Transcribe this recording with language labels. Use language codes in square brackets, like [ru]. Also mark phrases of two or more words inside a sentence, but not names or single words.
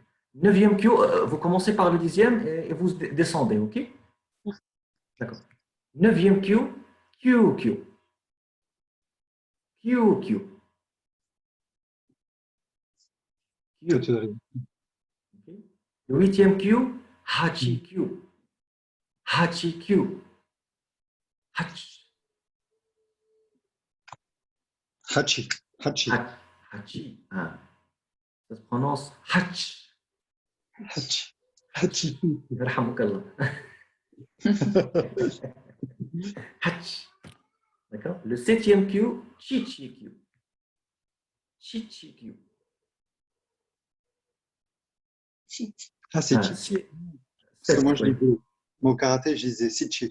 [fr] Neuvième Q, vous commencez par le dixième et vous descendez, ok? D'accord. Neuvième Q, QQ. QQ. Toi, Q. tu arrives. Ok. Le huitième Q, HQ. HQ. Hach. Hachi. Hachi. Hachi. Ah, ça se prononce Hach. Hachi. Hachi. [ar] يرحمك الله. [fr] Hach. D'accord. Le septième Q, Chichiq. Chichiq. Chichi. Ah, c'est Ah, Chichi. Parce que moi, sept, je oui. disais, mon karaté, je disais Sichi.